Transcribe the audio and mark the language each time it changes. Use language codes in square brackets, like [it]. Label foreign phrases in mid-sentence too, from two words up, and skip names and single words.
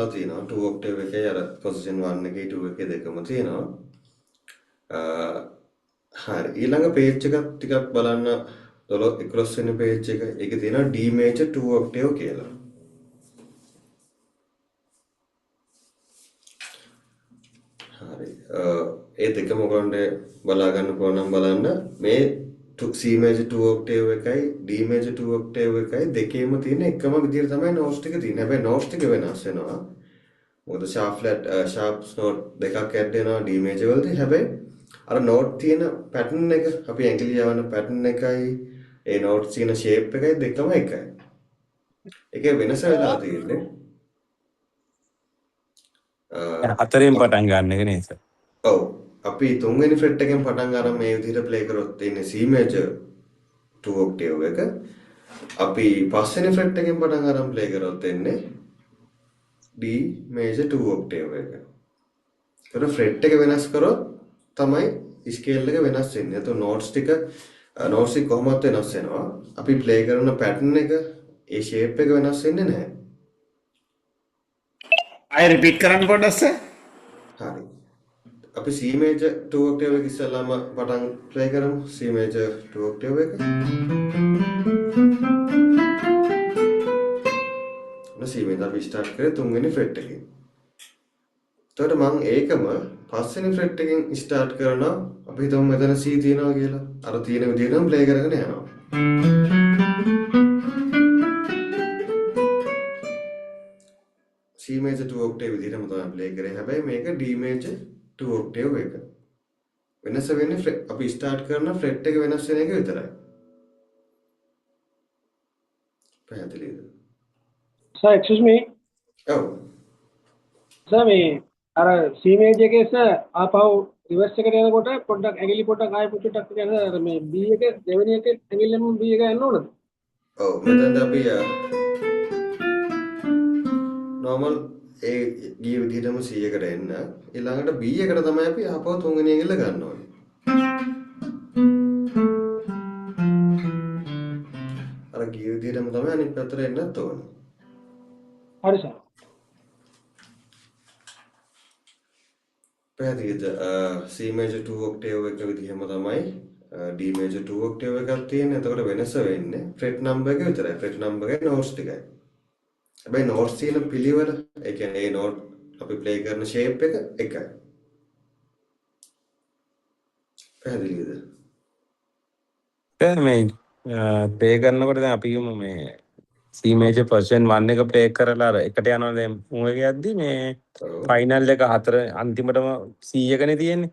[si] තියෙනවා 2 octave එකේ අර position 1 එකේ 2 එකේ දෙකම තියෙනවා. හරි ඊළඟ page එකක් ටිකක් බලන්න 11 වෙනි page එක. ඒකේ තියෙනවා [en] D major 2 octave [si] කියලා. හරි ඒ දෙකම ඔයගොල්ලන්ට බලා ගන්න පුළුවන් නම් බලන්න මේ [en] C major 2 octave [si] එකයි [en] D major 2 octave [si] එකයි දෙකේම තියෙන එකම විදිහට තමයි notes ටික තියෙන්නේ. හැබැයි notes ටික වෙනස් වෙනවා. මොකද [en] sharp flat sharps note [si] දෙකක් add වෙනවා [en] D major [si] වලදී. හැබැයි අර note තියෙන pattern එක අපි ඇඟිලි යවන pattern එකයි ඒ notes තියෙන shape එකයි දෙකම එකයි. ඒකේ වෙනස වෙලා තියෙන්නේ. හතරෙන් පටන් ගන්න එක නේද? ඔව්. අපි තුන්වෙනි fret එකෙන් පටන් අරන් මේ විදිහට play කරොත් තියෙන්නේ [en] C major 2 octave [si] එක. අපි පස්වෙනි fret එකෙන් පටන් අරන් play කරොත් එන්නේ [en] D major 2 octave [si] එක. ඒතර fret එක වෙනස් කරොත් තමයි scale එක වෙනස් වෙන්නේ. ඒතර notes ටික කොහොමද වෙනස් වෙනවා? අපි play කරන pattern එක ඒ shape එක වෙනස් වෙන්නේ නැහැ. ආයෙ රිපීට් කරන්න පොඩ්ඩක් සර්. හරි. අපි [en] C major 2 octave [si] එක ඉස්සෙල්ලාම පටන් play කරමු. [en] C major 2 octave [si] එක. [en] C major [si] අපි start කරේ තුන්වෙනි fret එකෙන්. එතකොට මම ඒකම පස්වෙනි fret එකෙන් start කරනවා. අපි හිතමු මෙතන C තියෙනවා කියලා. අර තියෙන විදිහටම play කරගෙන යනවා. [en] C major 2 octave [si] විදිහටම තමයි play කරේ. හැබැයි මේක [en] D major 2 octave [si] එක. වෙනස වෙන්නේ අපි start කරන fret එක වෙනස් වෙන එක විතරයි. පැහැදිලිද? [en] Sir, excuse me. [si] ඔව්. Sir, මේ අර [en] C major [si] එකේ sir ආපහු reverse එකට යනකොට පොඩ්ඩක් ඇඟිලි පොඩ්ඩක් ආයෙ පුචුට්ටක් කරලා අර මේ B එක දෙවෙනි එකේ ඇඟිල්ලෙම B එක යන්න ඕනද? ඔව් මෙතනදී අපි normal ඒ ගිය විදිහටම C එකට එන්න ඊළඟට B එකට තමයි අපි ආපහු තුන්වෙනි ඇඟිල්ල ගන්න ඕනේ. අර ගිය විදිහටම තමයි අනිත් පැත්තට එන්නත් ඕනේ. හරි sir. පැහැදිලිද? [en] C major 2 octave [si] එක විදිහම තමයි [en] D major 2 octave [si] එකක් තියෙන්නේ. එතකොට වෙනස වෙන්නේ [en] fret number [si] එක විතරයි. [en] fret number [si] එකයි notes ටිකයි. හැබැයි notes තියෙන පිළිවෙල, ඒ කියන්නේ ඒ note අපි play කරන shape එක එකයි. පැහැදිලිද? මේ play කරනකොට දැන් අපි කියමු මේ [en] C major position 1 [si] එක play කරලා අර එකට යනවා දැන් මූ එක යද්දි මේ final එක හතර අන්තිමටම C එකනේ තියෙන්නේ.